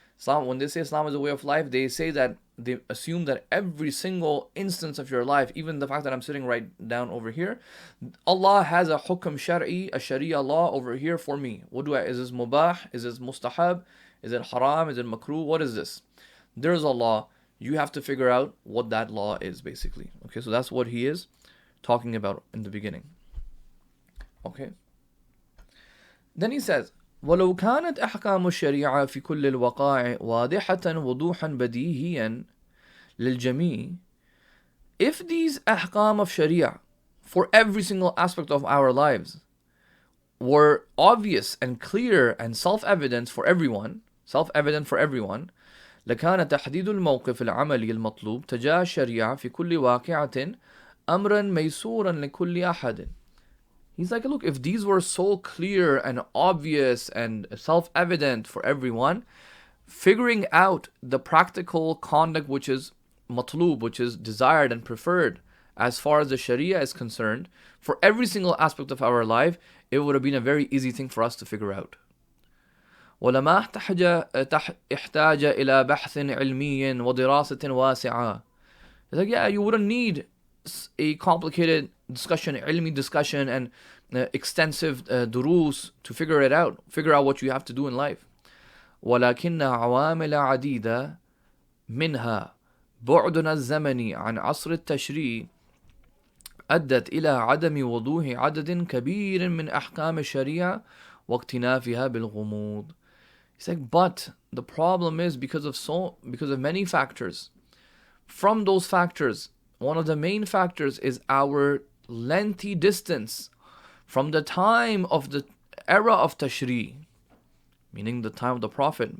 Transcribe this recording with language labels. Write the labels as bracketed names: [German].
[English] Islam, when they say Islam is a way of life, they say that they assume that every single instance of your life, even the fact that I'm sitting right down over here, Allah has a hukm shar'i, a sharia law over here for me. Is this mubah? Is this mustahab? Is it haram? Is it makruh? What is this? There's a law. You have to figure out what that law is, basically. Okay, so that's what he is talking about in the beginning. Okay. Then he says, [Arabic] ولو كانت أحكام الشريعة في كل الوقائع واضحة وضوحا بديهيا للجميع. [English] If these ahkam of Sharia for every single aspect of our lives were obvious and clear and self-evident for everyone, [Arabic] لكان تحديد الموقف العملي المطلوب تجاه الشريعة في كل واقعة أمرا ميسورا لكل أحد. [English] He's like, look, if these were so clear and obvious and self-evident for everyone, figuring out the practical conduct which is matlub, which is desired and preferred as far as the Sharia is concerned, for every single aspect of our life, it would have been a very easy thing for us to figure out. [Arabic] ولما احتاج إلى بحث علمي ودراسة واسعة. [English] It's like, yeah, you wouldn't need a complicated discussion, ilmi discussion, and extensive durus to figure out what you have to do in life. [Arabic] ولكن عوامل عديدة منها بعدنا الزمني عن عصر التشريع أدت إلى عدم وضوح عدد كبير من أحكام الشريعة واكتنافها بالغموض. [English] He's like, but the problem is because of many factors. From those factors, one of the main factors is our lengthy distance from the time of the era of Tashri', meaning the time of the Prophet.